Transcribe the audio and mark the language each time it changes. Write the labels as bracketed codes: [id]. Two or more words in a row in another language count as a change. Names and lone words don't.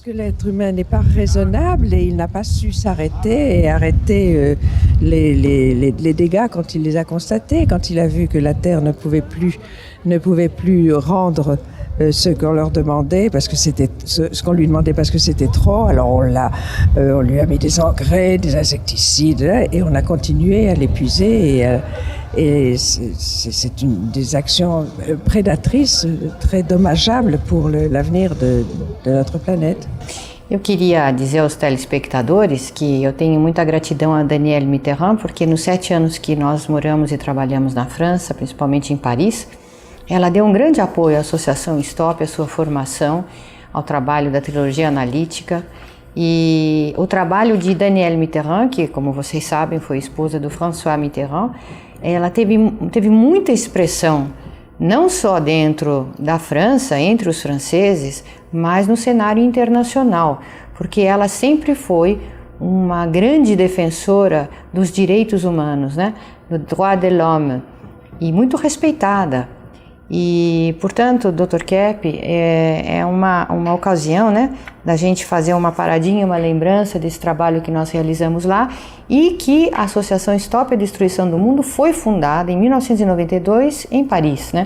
[fr] Que l'être humain n'est pas raisonnable et il n'a pas su s'arrêter et arrêter les dégâts quand il les a constatés, quand il a vu que la Terre ne pouvait plus rendre ce qu'on leur demandait parce que c'était ce qu'on lui demandait parce que c'était trop. Alors on lui a mis des engrais, des insecticides et on a continué à l'épuiser et c'est des actions prédatrices très dommageables pour l'avenir de notre planète. [pt] Eu queria dizer aos telespectadores que eu tenho muita gratidão a Danielle Mitterrand, porque nos 7 anos que nós moramos e trabalhamos na França, principalmente em Paris, ela deu um grande apoio à Associação Stop, à sua formação, ao trabalho da trilogia analítica. E o trabalho de Danielle Mitterrand, que, como vocês sabem, foi esposa do François Mitterrand, ela teve muita expressão não só dentro da França, entre os franceses, mas no cenário internacional, porque ela sempre foi uma grande defensora dos direitos humanos, né? [fr] Do droit de l'homme, [pt] e muito respeitada. E, portanto, Dr. Kepp, é uma ocasião, né, da gente fazer uma paradinha, uma lembrança desse trabalho que nós realizamos lá, e que a Associação Stop a Destruição do Mundo foi fundada em 1992 em Paris, né?